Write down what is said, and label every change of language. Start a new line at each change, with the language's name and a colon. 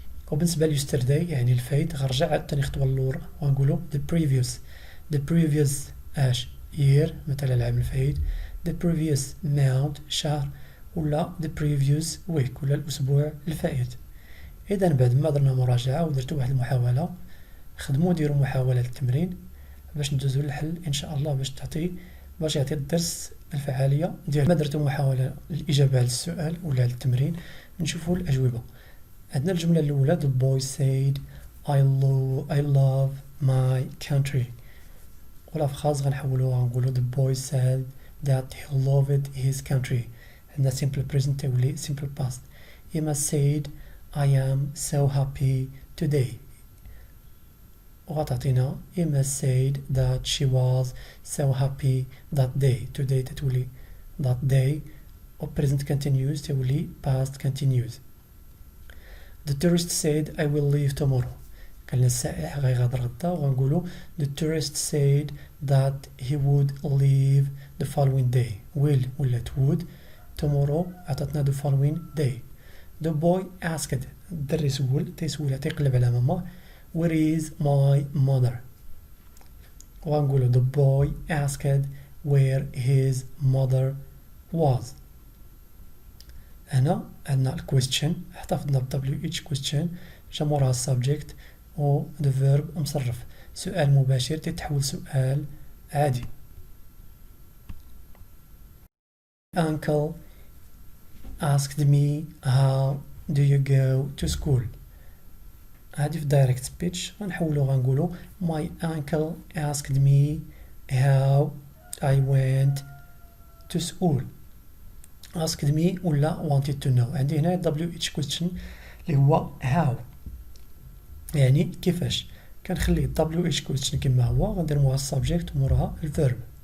Arabic: وبالنسبة ل yesterday يعني الفايت غنرجع عاوتاني خطوة اللور وغنقولو
English: the previous year
Arabic: مثلا العام الفايت،
English: the previous month
Arabic: شهر، ولا
English: the previous week
Arabic: ولا الأسبوع الفائت. إذا بعد ما درنا مراجعة ودرتو واحد المحاولة، خدموا ديروا محاولة التمرين باش ندوزو للحل إن شاء الله باش يعطي الدرس الفعالية ديال. ما درتو محاولة الإجابة على السؤال ولا على التمرين، نشوفوا الأجوبة. عندنا الجملة الأولى
English: the boy said I love my country.
Arabic: ولا في خاص غنحولوها غنقولو
English: the boy said that he loved his country.
Arabic: عندنا
English: simple present
Arabic: تولي
English: simple past. Emma said I am so happy today.
Arabic: وغتعطينا
English: Emma said that she was so happy that day. today
Arabic: تتولي
English: that day و present continuous
Arabic: تولي
English: past continuous. The tourist said I will leave tomorrow.
Arabic: قالنا السائح غيغادر غدا وغنقولو
English: the tourist said that he would leave the following day. will ولا would. tomorrow
Arabic: عطاتنا
English: the following day. The boy asked
Arabic: الدري تيسول تيقلب على ماما
English: where is my mother.
Arabic: وغنقولو
English: the boy asked where his mother was.
Arabic: هنا عندنا الكويستشن احتفظنا ب WH question جا موراها subject و the verb مصرف. سؤال مباشر تتحول سؤال عادي.
English: Uncle asked me how do you go to school.
Arabic: هادي في
English: direct speech
Arabic: غنحولو غنقولو
English: my uncle asked me how I went to school. asked me
Arabic: ولا
English: wanted to know.
Arabic: عندي هنا WH question اللي هو how يعني كيفاش. كنخلي WH question كما هو غندير موراها subject وموراها الverb.